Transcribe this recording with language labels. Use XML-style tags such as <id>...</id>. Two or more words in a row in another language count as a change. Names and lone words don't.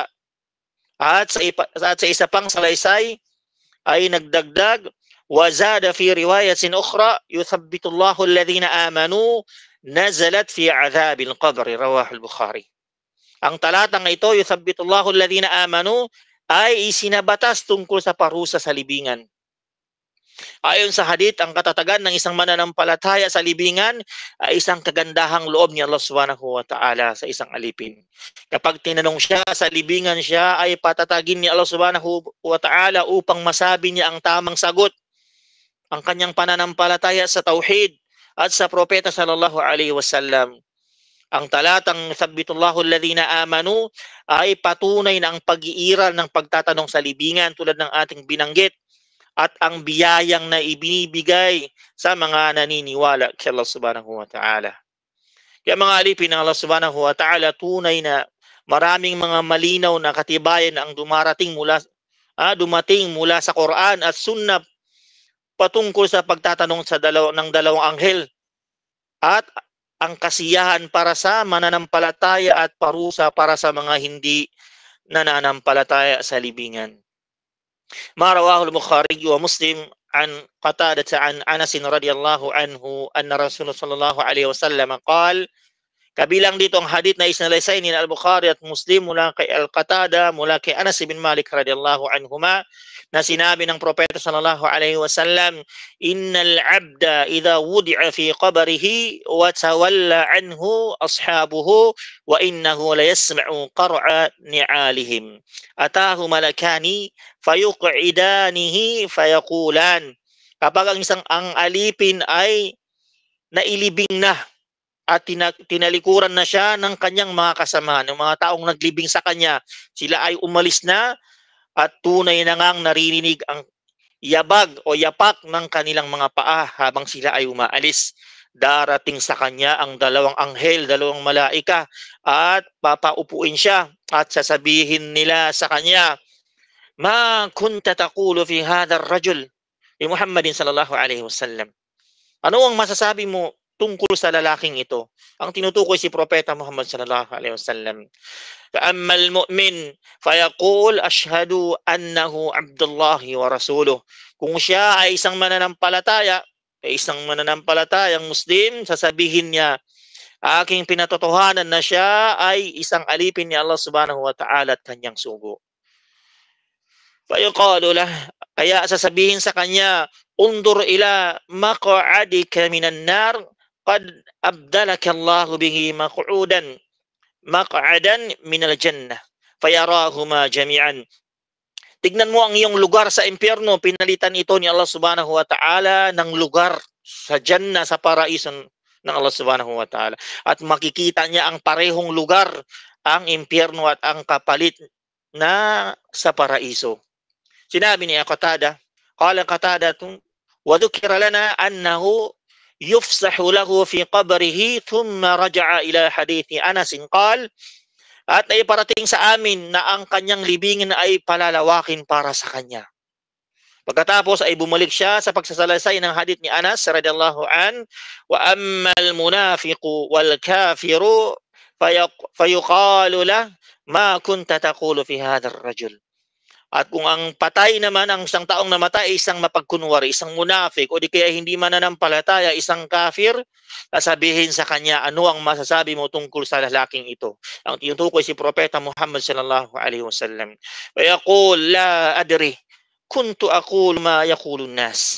<tl>At sa isa pang salaysay ay nagdagdag,</tl> <ar>وزاد في رواية أخرى، يثبت الله الذين آمنوا نزلت في عذاب القبر، رواه البخاري.</ar> <tl>Ang talatang ito,</tl> <ar>يثبت الله الذين آمنوا,</ar> <tl>ay isinabatas tungkol sa parusa sa libingan. Ayon sa hadith, ang katatagan ng isang mananampalataya sa libingan ay isang kagandahang loob ni Allah</tl> <ar>سبحانه وتعالى</ar> <tl>sa isang alipin. Kapag tinanong siya sa libingan, siya ay patatagin ni Allah</tl> <ar>سبحانه وتعالى</ar> <tl>upang masabi niya ang tamang sagot. Ang kanyang pananampalataya sa tauhid at sa propeta</tl> <ar>صلى الله عليه وسلم.</ar> <tl>Ang talatang</tl> <ar>ثبت الله الذين آمنوا</ar> <tl>ay patunay na ang pag-iiral ng pagtatanong sa libingan tulad ng ating binanggit at ang biyayang na ibinibigay sa mga naniniwala kay Allah</tl> <ar>سبحانه وتعالى.</ar> <tl>Kaya mga alipin ng Allah</tl> <ar>سبحانه وتعالى,</ar> <tl>tunay na maraming mga malinaw na katibayan ang dumating mula sa Quran at Sunnah patungkol sa pagtatanong sa dalawang anghel at ang kasiyahan para sa mananampalataya at parusa para sa mga hindi nananampalataya sa libingan.</tl> <ar>ما رواه البخاري ومسلم عن قتادة عن أنس رضي الله عنه أن رسول الله صلى الله عليه وسلم qala,</ar> <tl>kabilang dito ang hadith na isinalaysay ni Al-Bukhari at Muslim mula kay Al-Qatada mula kay Anas bin Malik</tl> <ar>رضي الله عنهما</ar> <tl>na sinabi ng propeta</tl> <ar>صلى الله عليه وسلم, إن العبد إذا وضع في قبره وتولى عنه أصحابه وإنه لا يسمع قرع نعالهم أتاه ملكان فيقعدانه فيقولان.</ar> <tl>Kapag ang alipin ay nailibing na at tinalikuran na siya ng kanyang mga kasama, ng mga taong naglibing sa kanya, sila ay umalis na at tunay na ngang naririnig ang yabag o yapak ng kanilang mga paa habang sila ay umaalis. Darating sa kanya ang dalawang anghel, dalawang malaika at papaupuin siya at sasabihin nila sa kanya,</tl> <ar>ما كنت تقول في هذا الرجل لمحمد صلى الله عليه وسلم.</ar> <tl>Ano ang masasabi mo tungkol sa lalaking ito. Ang tinutukoy si Propeta Muhammad</tl> <ar>صلى الله عليه وسلم. فأما المؤمن فيقول أشهد أنه عبد الله ورسوله.</ar> <tl>Kung siya ay isang mananampalatayang Muslim, sasabihin niya, aking pinatotohanan na siya ay isang alipin ni Allah</tl> <ar>سبحانه وتعالى</ar> <tl>at kanyang sugo.</tl> <ar>فيقال له,</ar> <tl>kaya sasabihin sa kanya,</tl> <ar>انظر إلى مقعدك من النار، قد أبدلك الله به مقعدا من الجنة، فيراهما جميعا.</ar> <tl>Tignan mo ang iyong lugar sa impyerno, pinalitan ito ni Allah</tl> <ar>سبحانه وتعالى</ar> <tl>ng lugar sa Jannah, sa paraiso ng Allah</tl> <ar>سبحانه وتعالى.</ar> <tl>At makikita niya ang parehong lugar, ang impyerno at ang kapalit na sa paraiso. Sinabi ni Qatada,</tl> <ar>قال قتادة، وذكر لنا أنه يفسح له في قبره ثم رجع إلى حديث أنس قال,</ar> <tl>at ay parating sa amin na ang kanyang libingin ay palalawakin para sa kanya. Pagkatapos ay bumalik siya sa pagsasalaysay ng hadith ni Anas</tl> <ar>رضي الله عن، وأما المنافق والكافر فيقال له ما كنت تقول في هذا الرجل.</ar> <tl>At kung ang patay naman, ang isang taong namatay, isang mapagkunwari, isang munafik, o di kaya hindi mananampalataya, isang kafir, sasabihin sa kanya, ano ang masasabi mo tungkol sa lalaking ito? Ang tinutukoy si Propeta Muhammad</tl> <ar>صلى الله عليه وسلم. ويقول لا أدري كنت أقول ما يقول الناس.</ar>